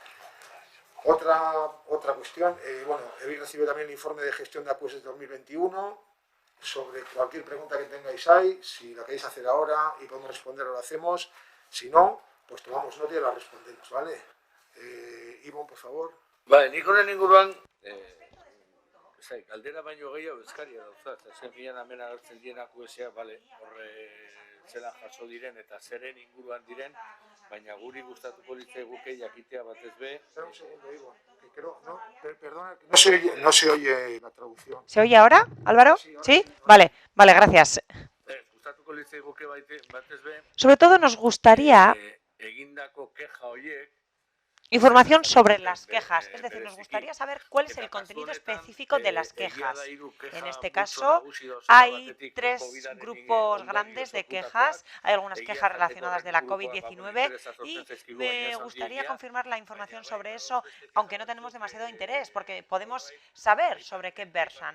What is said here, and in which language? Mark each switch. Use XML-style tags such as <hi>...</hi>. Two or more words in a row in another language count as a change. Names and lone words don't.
<es>Otra cuestión, bueno, habéis recibido también el informe de gestión de AQS 2021, sobre cualquier pregunta que tengáis ahí, si la queréis hacer ahora y podemos responder, lo hacemos, si no, pues tomamos nota y la respondemos, ¿vale? Ivonne, por favor. Vale,</es> <eu>nik honen inguruan, galdera baino gehiago eskaria dauzat, azken finean hemen agertzen diren AQS-ak, bale, zelan jaso diren eta zeren inguruan diren, baina guri gustatuko litzaiguke jakitea batez be.</eu> <es>Espera un segundo, Ivonne, que creo, no, perdona, no se oye la traducción. ¿Se oye ahora, Álvaro? ¿Sí? Vale, vale, gracias.</es> <eu>Gustatuko litzaiguke batez be.</eu> <es>Sobre todo nos gustaría</es> <eu>Egindako keja horiek.</eu> <es>Información sobre las quejas, es decir, nos gustaría saber cuál es el contenido específico de las quejas. En este caso, hay 3 grupos grandes de quejas, hay algunas quejas relacionadas de la COVID-19 y me gustaría confirmar la información sobre eso, aunque no tenemos demasiado interés, porque podemos saber sobre qué versan.</es>